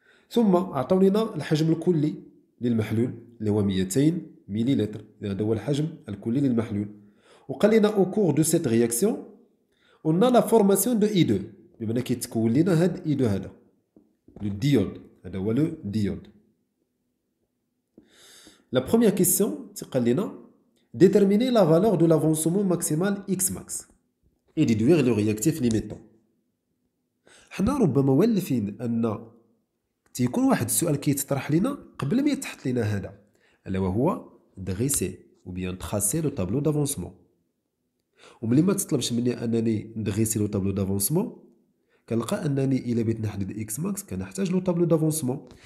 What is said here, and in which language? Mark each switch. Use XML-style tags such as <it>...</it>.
<ar>ثم عطاو لنا الحجم الكلي للمحلول اللي هو 200 مليلتر، هذا هو الحجم الكلي للمحلول. وقال لنا</ar> <fr>au cours de cette réaction on a la formation de I2،</fr> <ar>بمعنى كيتكون لنا هاد I2 هذا لو ديود، هذا هو لو ديود.</ar> <fr>La première question</fr> <ar>تقال لنا</ar> <fr>déterminer la valeur de l'avancement maximal Xmax et déduire le réactif limitant.</fr> <ar>حنا ربما مولفين ان تيكون واحد السؤال كيتطرح لنا قبل ما يتحط لنا هذا، الا وهو دغيسي</ar> <fr>ou bien tracer le tableau d'avancement.</fr> <ar>وملي ما تطلبش مني انني ندغيسي لو طابلو دافونسمون، كنلقى انني الا بغيت نحدد اكس ماكس كنحتاج لو طابلو دافونسمون.</ar>